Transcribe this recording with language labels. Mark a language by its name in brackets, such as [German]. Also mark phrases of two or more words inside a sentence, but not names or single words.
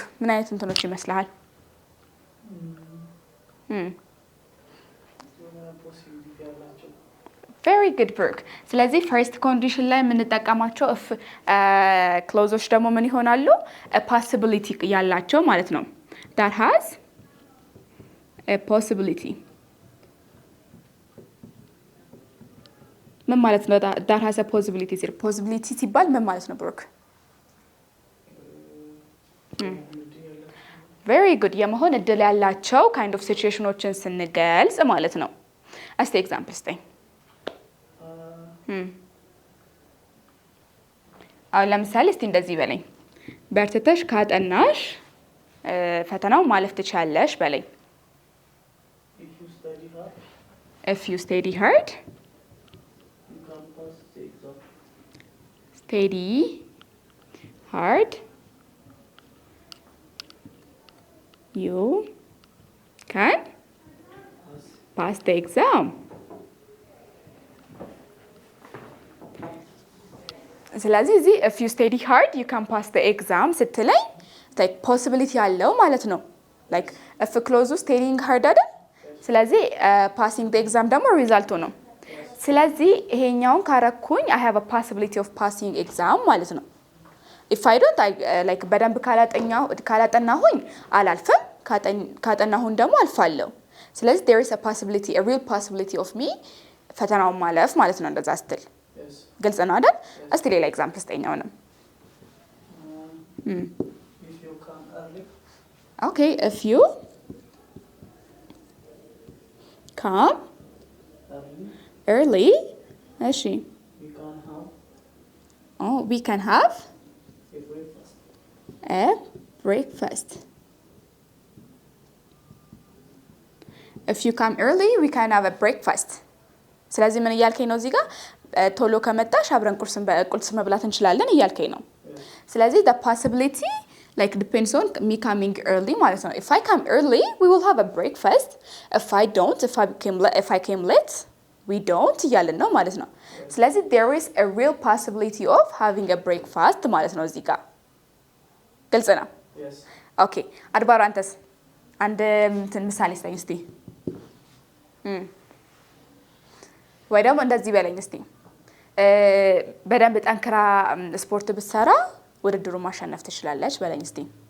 [Amharic] ምን አይነት እንትኖች ይመስልሃል? [English] very good [Amharic] ብሩክ። ስለዚህ [English] first condition [Amharic] ላይ የምንጠቀማቸው ክሎዞች ደግሞ ምን ይሆናሉ? ፖሲቢሊቲ ያላቸው ማለት ነው። [English] that has a possibility [Amharic] ምን ማለት ነው? [English] that has a possibility [Amharic] ሲል possibility ሲባል ምን ማለት ነው ብሩክ? [English] very good [Amharic] የመሆን እድል ያላቸው [English] kind of situation [Amharic] ዎችን ስንገልጽ ማለት ነው። እስቲ ኤግዛምፕል ስጠኝ። አሁን ለምሳሌ እስቲ እንደዚህ በለኝ። በርትተሽ ካጠናሽ ፈተናው ማለፍ ትችያለሽ በለኝ። [English] if you study hard study hard you can pass the exam. [Amharic] ስለዚህ እዚህ [English] if you study hard you can pass the exam ስትለኝ like possibility [Amharic] ያለው ማለት ነው። [English] like if close studying hard አይደል? [Amharic] ስለዚህ [English] passing the exam [Amharic] ደግሞ ሪዛልቱ ነው። ስለዚህ ይሄኛውን ካረኩኝ [English] I have a possibility of passing exam [Amharic] ማለት ነው። [English] if I don't like [Amharic] በደንብ ካላጠናሁኝ አላልፍም፣ ካጠናሁኝ ደግሞ አልፋለሁ። ስለዚህ [English] there is a possibility a real possibility of me [Amharic] ፈተናውን ማለፍ ማለት ነው። እንደዛ ስትል ግልጽ ነው አይደል? እስቲ ሌላ ኤግዛምፕል ስጠኛው ነው። [English] okay if you come early እሺ we can have a breakfast. if you come early we can have a breakfast. [Amharic] ስለዚህ ምን እያልከኝ ነው እዚህ ጋር? ቶሎ ከመጣሽ አብረን ቁርስ መብላት እንችላለን እያልከኝ ነው። [English] ስለዚህ the possibility like depends on me coming early [Amharic] ማለት ነው። [English] if I come early we will have a breakfast. if I don't if I came late we don't [Amharic] እያልን ነው ማለት ነው። ስለዚህ [English] there is a real possibility of having a breakfast [Amharic] ማለት ነው እዚህ ጋር። ግልጽ ነው? ኦኬ አድባሩ አንተስ አንድ ምሳሌ ስጠኝ እስቲ። ወይ ደግሞ እንደዚህ በለኝ እስቲ። በደንብ ጠንክራ ስፖርት ብትሰራ ውድድሩን ማሸነፍ ትችላለች በለኝ እስቲ።